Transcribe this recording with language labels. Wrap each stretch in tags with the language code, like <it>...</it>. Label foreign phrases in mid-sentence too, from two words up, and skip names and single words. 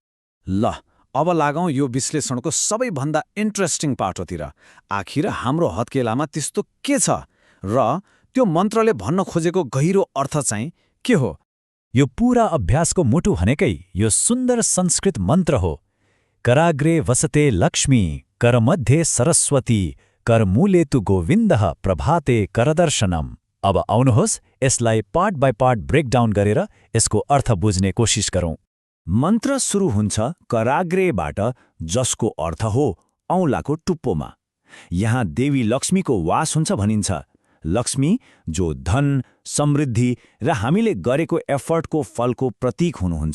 <ne>ल, अब लागौँ यो विश्लेषणको सबैभन्दा इन्ट्रेस्टिङ पाटोतिर। आखिर हाम्रो हत्केलामा त्यस्तो के छ र त्यो मन्त्रले भन्न खोजेको गहिरो अर्थ चाहिँ के हो? यो पूरा अभ्यासको मुटु भनेकै यो सुन्दर संस्कृत मन्त्र हो।</ne> <sa>कराग्रे वसते लक्ष्मी, करमध्ये सरस्वती, करमूले तु गोविन्दः, प्रभाते करदर्शनम।</sa> <ne>अब आउनुहोस्, यसलाई</ne> <en>part by part breakdown</en> <ne>गरेर यसको अर्थ बुझ्ने कोसिस गरौँ। मन्त्र सुरु हुन्छ कराग्रेबाट, जसको अर्थ हो औँलाको टुप्पोमा। यहाँ देवी लक्ष्मीको वास हुन्छ भनिन्छ। लक्ष्मी जो धन, समृद्धि र हामीले गरेको एफर्टको फलको प्रतीक हुनुहुन्छ।</ne>